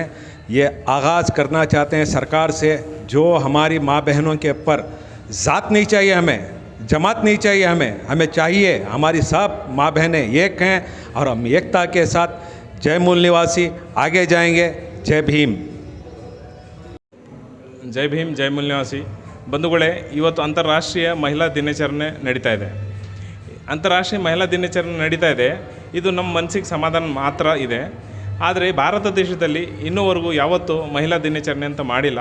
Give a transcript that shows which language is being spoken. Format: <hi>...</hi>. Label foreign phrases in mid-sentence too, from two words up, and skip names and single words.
<hi>ये आगाज़ करना चाहते हैं सरकार से, जो हमारी माँ बहनों के ऊपर ज़ात नहीं चाहिए, हमें जमात नहीं चाहिए, हमें चाहिए हमारी सब माँ बहनें एक हैं और हम एकता के साथ जय मूल निवासी आगे जाएंगे। जय भीम।</hi> <kn>ಜೈ ಭೀಮ್, ಜೈ ಮೂಲ್ ನಿವಾಸಿ ಬಂಧುಗಳೇ, ಇವತ್ತು ಅಂತಾರಾಷ್ಟ್ರೀಯ ಮಹಿಳಾ ದಿನಾಚರಣೆ ನಡೀತಾ ಇದೆ. ಅಂತಾರಾಷ್ಟ್ರೀಯ ಮಹಿಳಾ ದಿನಾಚರಣೆ ನಡೀತಾ ಇದೆ, ಇದು ನಮ್ಮ ಮನಸ್ಸಿಗೆ ಸಮಾಧಾನ ಮಾತ್ರ ಇದೆ. ಆದರೆ ಭಾರತ ದೇಶದಲ್ಲಿ ಇನ್ನೂವರೆಗೂ ಯಾವತ್ತೂ ಮಹಿಳಾ ದಿನಾಚರಣೆ ಅಂತ ಮಾಡಿಲ್ಲ.</kn>